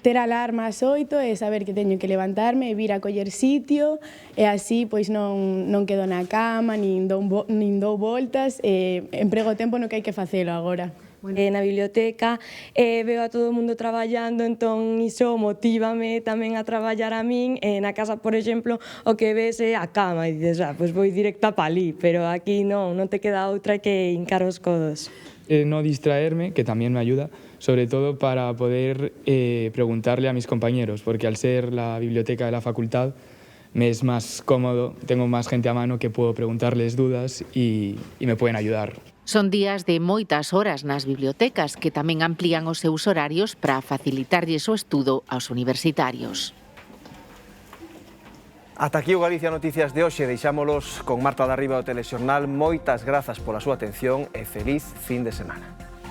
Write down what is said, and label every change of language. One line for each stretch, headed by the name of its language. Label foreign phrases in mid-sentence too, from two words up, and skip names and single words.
Galician: Ter alarma ás 8 e saber que teño que levantarme e vir a coller sitio e así pois non quedo na cama, nin dou voltas e emprego o tempo no que hai que facelo agora. Na biblioteca veo a todo o mundo traballando, entón iso motívame tamén a traballar a min. Na casa, por exemplo, o que ves é a cama e dices, pois vou directa pa ali, pero aquí non te queda outra que hincar os codos.
Spanish: No distraerme, que también me ayuda, sobre todo para poder preguntarle a mis compañeros, porque al ser la biblioteca de la facultad me es más cómodo, tengo más gente a mano que puedo preguntarles dudas y me pueden ayudar.
Galician: Son días de moitas horas nas bibliotecas que tamén amplían os seus horarios para facilitarlles o estudo aos universitarios. Ata aquí o Galicia Noticias de hoxe. Deixámolos con Marta Darriba do Telexornal. Moitas grazas pola súa atención e feliz fin de semana.